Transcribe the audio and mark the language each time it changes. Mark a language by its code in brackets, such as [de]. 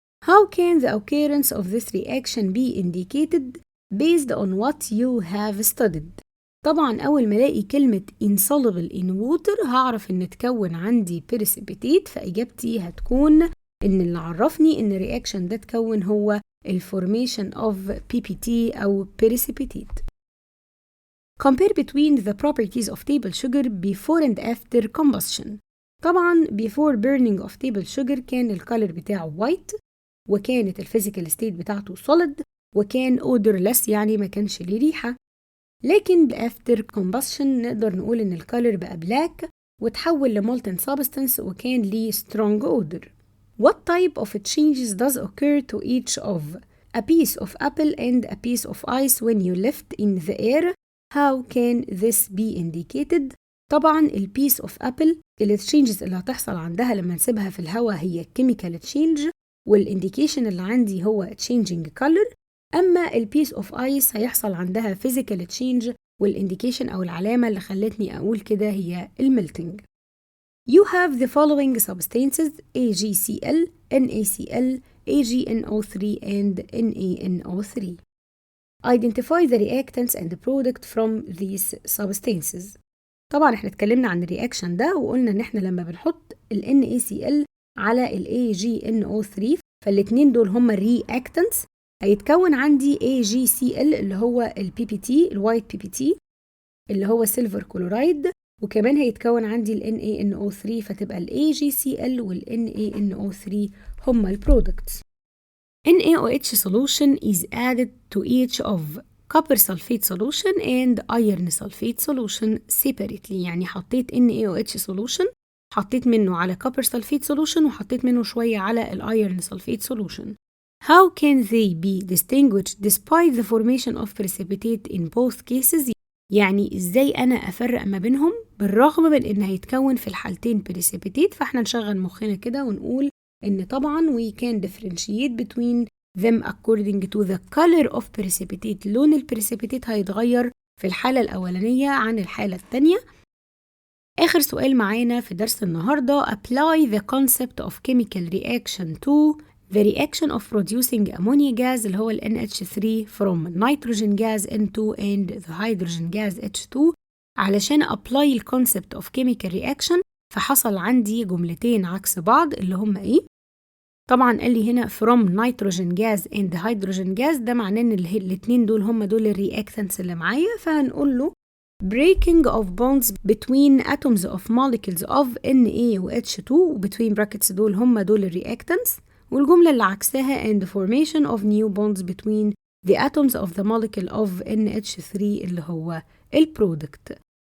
[en] How can the occurrence of this reaction be indicated based on what you have studied؟ [ar] طبعا أول ما ألاقي كلمة [en] insoluble in water [ar] هعرف إن تكون عندي precipitate، فإجابتي هتكون إن اللي عرفني إن الرياكشن ده تكون هو الفورميشن of PPT أو precipitate. [en] Compare between the properties of table sugar before and after combustion. [ar] طبعا [en] before burning of table sugar [ar] كان الكالر بتاعه white، وكانت الفيزيكال ستيت بتاعته solid، وكان odorless يعني ما كانش ليه ريحة. لكن [en] after combustion [ar] نقدر نقول إن الكالر بقى black وتحول لمولتن substance وكان ليه [en] strong odor. What type of changes does occur to each of a piece of apple and a piece of ice when you lift in the air? How can this be indicated؟ [ar] طبعا البيس of apple التشينجز اللي هتحصل عندها لما نسيبها في الهواء هي [en] chemical change، [ar] والانديكيشن اللي عندي هو [en] changing color. [ar] أما البيس of ice هيحصل عندها [en] physical change، [ar] والانديكيشن أو العلامة اللي خلتني أقول كده هي الميلتنج. [en] You have the following substances AgCl, NaCl, AgNO3 and NaNO3. Identify the reactants and the product from these substances. [ar] طبعا احنا اتكلمنا عن الرياكشن ده وقلنا ان احنا لما بنحط ال NaCl على ال AgNO3 فالاتنين دول هما reactants، هيتكون عندي AgCl اللي هو ال PPT الوايت PPT اللي هو سيلفر كلورايد، وكمان هيتكون عندي ال NaNO3 فتبقى ال AgCl وال NaNO3 هما البرودكتس. [en] NaOH solution is added to each of copper sulfate solution and iron sulfate solution separately. [ar] يعني حطيت NaOH solution حطيت منه على copper sulfate solution وحطيت منه شوية على ال iron sulfate solution. [en] How can they be distinguished despite the formation of precipitate in both cases؟ [ar] يعني ازاي انا افرق ما بينهم بالرغم من ان هيتكون في الحالتين precipitate، فاحنا نشغل مخنا كده ونقول ان طبعا [en] we can differentiate between them according to the color of precipitate. [ar] لون البريسيبيتيت هيتغير في الحالة الأولانية عن الحالة الثانية. آخر سؤال معانا في درس النهاردة [en] apply the concept of chemical reaction to the reaction of producing ammonia gas [ar] اللي هو ال [en] NH3 from nitrogen gas N2 and the hydrogen gas H2 علشان apply ال concept of chemical reaction. [ar] فحصل عندي جملتين عكس بعض اللي هم إيه؟ طبعا قال لي هنا [en] from nitrogen gas and hydrogen gas، [ar] ده معناه إن الاتنين دول هم دول الرياكتنس اللي معايا، فهنقول له [en] breaking of bonds between atoms of molecules of Na [ar] و H2 وبتوين brackets دول هم دول الرياكتنس، والجملة اللي عكسها [en] and formation of new bonds between the atoms of the molecule of NH3 [ar] اللي هو البرودكت.